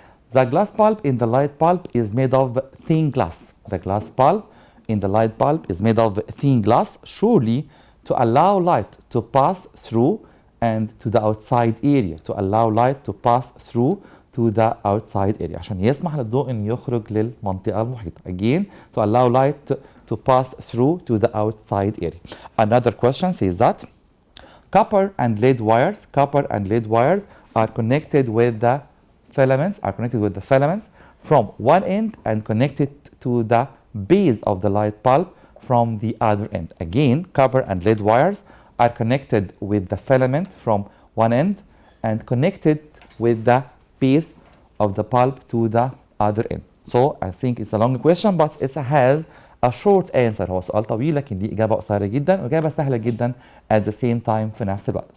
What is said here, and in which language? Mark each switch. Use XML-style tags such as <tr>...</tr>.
<en>The glass pulp in the light pulp is made of thin glass. The glass pulp in the light pulp is made of thin glass, surely to allow light to pass through and to the outside area. To allow light to pass through to the outside area.</en> <ar>عشان يسمح للضوء إنه يخرج للمنطقة المحيطة.</ar> <en>Again, to allow light to pass through to the outside area. Another question says that copper and lead wires are connected with the filaments from one end and connected to the base of the light bulb from the other end. Again, copper and lead wires are connected with the filament from one end and connected with the base of the bulb to the other end. So I think it's a long question but it has a short answer.</en> <ar>هو سؤال طويل لكن ليه إجابة قصيرة جدا وإجابة سهلة جدا</ar> <en>at the same time</en> <ar>في نفس الوقت.</ar>